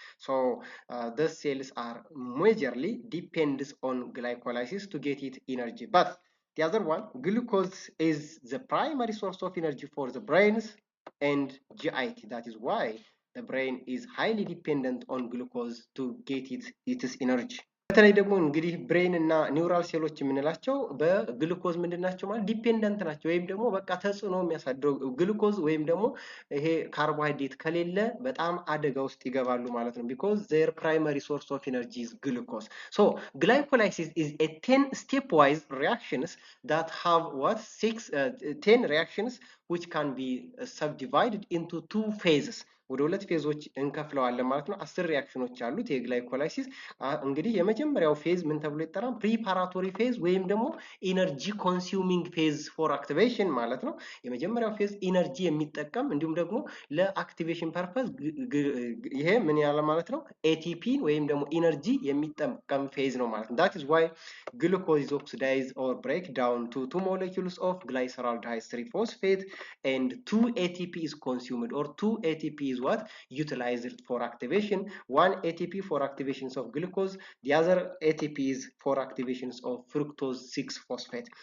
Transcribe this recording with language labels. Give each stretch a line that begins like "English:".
English: So the cells are majorly depends on glycolysis to get it energy. But the other one, glucose is the primary source of energy for the brains and GIT. That is why the brain is highly dependent on glucose to get its energy.
Amharic: በተለይ ደግሞ እንግዲህ ብሬን እና ኒውራል ሴሎች የምንላቸው በግሉኮዝ ምንድናቸው ማለት ዲፔንደንት ናቸው ወይም ደግሞ በቃ ተጽዕኖ የሚያሳድረው ግሉኮዝ ወይም ደግሞ ይሄ ካርቦሃይድሬት ከሌለ በጣም አደጋ ውስጥ ይገባሉ ማለት ነው
English: because their primary source of energy is glucose. So glycolysis is a 10 stepwise reactions that have what 10 reactions which can be subdivided into 2 phases.
Amharic: ወደ ሁለት ፌዞች እንከፍለዋለን ማለት ነው። 10 ሪአክሽኖች አሉት የግላይኮላይሲስ። እንግዲህ የመጀመሪያው ፌዝ ምን ተብሎ ይጠራል? ፕሪፓራቶሪ ፌዝ ወይም ደግሞ ኢነርጂ ኮንሱሚንግ ፌዝ ፎር አክቲቬሽን ማለት ነው። የመጀመሪያው ፌዝ ኢነርጂ የሚጠቀም እንዲሁም ደግሞ ለአክቲቬሽን ፐርፐዝ ይሄ ምን ያለ ማለት ነው? ኤቲፒ ወይም ደግሞ ኢነርጂ የሚጠቀም ፌዝ ነው ማለት ነው።
English: that is why glucose is oxidized or break down to 2 molecules of glyceraldehyde 3-phosphate and 2 ATP is consumed or 2 ATP is is what? Utilized for activation. One ATP for activations of glucose, the other ATP is for activations of fructose 6-phosphate.